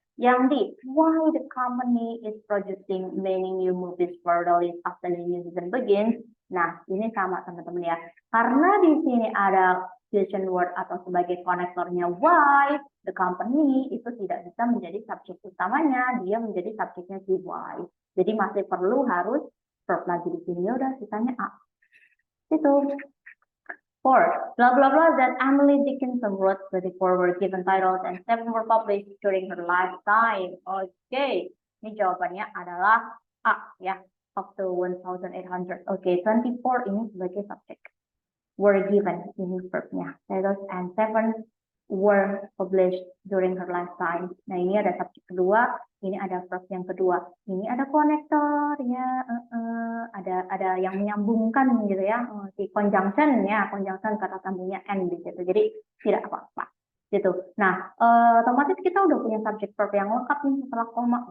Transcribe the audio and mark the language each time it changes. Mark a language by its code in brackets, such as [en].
[id] Yang di, [en] why the company is producing many new movies for the list after the new season begins. [id] Nah, ini sama teman-teman ya. Karena di sini ada fusion word atau sebagai konektornya [en] why, the company [id] itu tidak bisa menjadi subjek utamanya, dia menjadi subjeknya si why. Jadi masih perlu harus verb lagi di sini. Udah, sisanya A. Itu. 4. [en] Blah blah blah that Emily Dickinson wrote. 24 were given titles and 7 were published during her lifetime. [id] Oke, ini jawabannya adalah A ya, [en] up to 1800. [id] Oke, 24 ini sebagai subjek. Were given, ini verbnya. [en] Titles and 7 were published during her lifetime. [id] Nah, ini ada subjek kedua, ini ada verb yang kedua. Ini ada konektor ya, ada yang menyambungkan gitu ya, si conjunction ya, conjunction kata sambungnya and gitu. Jadi tidak apa-apa gitu. Nah, otomatis kita udah punya subjek verb yang lengkap nih setelah koma.